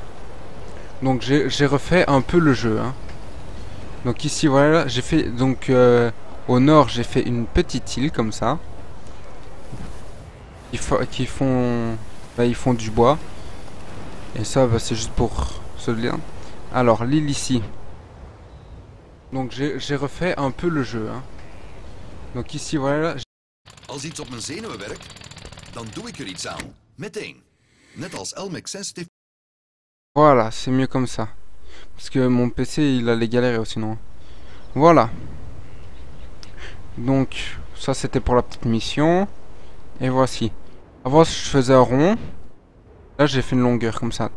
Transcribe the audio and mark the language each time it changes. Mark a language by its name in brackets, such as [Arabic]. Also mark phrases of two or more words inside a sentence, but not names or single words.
[French] Donc j'ai refait un peu le jeu, hein. Donc ici voilà, j'ai fait donc au nord j'ai fait une petite île comme ça. Ils font du bois. Et ça c'est juste pour ce lien. Alors l'île ici. Donc j'ai refait un peu le jeu, hein. Donc ici voilà. [Dutch] Als iets op mijn zenuwen werkt, dan doe ik er iets aan. Meteen. Net als Elmec 6 heeft... [French] Voilà, c'est mieux comme ça. Parce que mon PC il allait galérer sinon. Voilà. Donc ça c'était pour la petite mission. Et voici. Avant je faisais un rond. Là j'ai fait une longueur comme ça.